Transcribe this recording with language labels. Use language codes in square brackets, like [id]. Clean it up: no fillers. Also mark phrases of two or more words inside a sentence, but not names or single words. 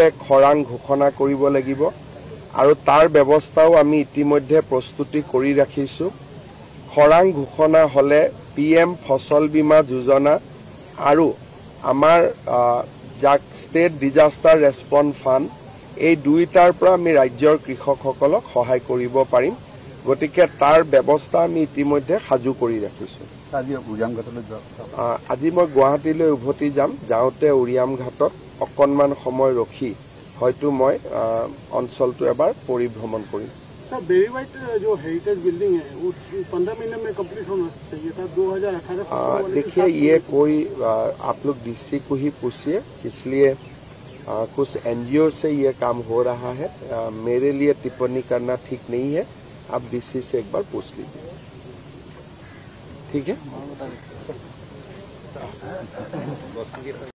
[as] খৰাং ঘোষণা কৰিব লাগিব আৰু তাৰ ব্যৱস্থাও আমি ইতিমধ্যে প্ৰস্তুতি কৰি ৰাখিছো খৰাং ঘোষণা হলে PM ফসল বীমা যোজনা আৰু আমাৰ যাক ষ্টেট ডিজাস্টাৰ ৰেছপন্স ফাণ্ড এই দুইটাৰ পৰা আমি ৰাজ্যৰ কৃষকসকলক সহায় কৰিব পাৰিম গতিকে তাৰ ব্যৱস্থা আমি ইতিমধ্যে সাজু কৰি ৰাখিছো আজি মই গুৱাহাটীলৈ উভতি যাম যাওঁতে উৰিয়াম ঘাটত অকনমান সময় ৰখি হয়তো মই অঞ্চলটো এবাৰ পৰিভ্ৰমণ কৰিম [hi] सर बेरी वाइट जो [en] heritage building [hi] है वो 15 महीने में कंप्लीट होना चाहिए था 2018 देखिए ये कोई आप लोग DC को ही पूछिए इसलिए कुछ NGO से ये काम हो रहा है मेरे लिए टिप्पणी करना ठीक नहीं है आप DC से एक बार पूछ लीजिए ठीक है